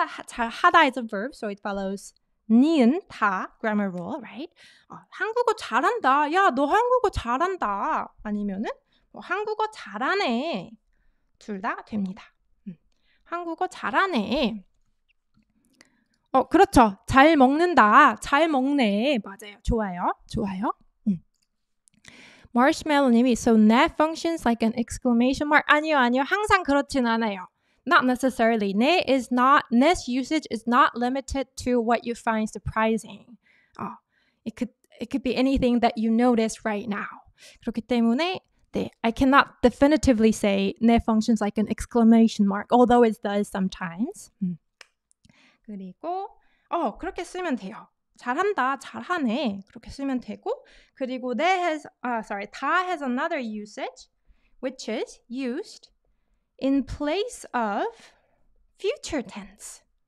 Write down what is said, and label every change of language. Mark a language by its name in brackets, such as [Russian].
[English] 잘 하다 is a verb, so it follows 니은 다 grammar rule, right? [Korean] 한국어 잘한다. 야, 너 한국어 잘한다. 아니면은 한국어 잘하네. 둘 다 됩니다. 한국어 잘하네. 그렇죠. 잘 먹는다. 잘 먹네. 맞아요. 좋아요. [English] Marshmallow님이 so that functions like an exclamation mark. [Korean] 아니요. 항상 그렇진 않아요. [English] Not necessarily. Ne's usage is not limited to what you find surprising. It could be anything that you notice right now. [Korean] 그렇기 때문에 [English] I cannot definitively say 네 functions like an exclamation mark, although it does sometimes. [Korean] 그리고 그렇게 쓰면 돼요. 잘한다, 잘하네. 그렇게 쓰면 되고, 그리고 [English] 다 has another usage, which is used in place of future tense.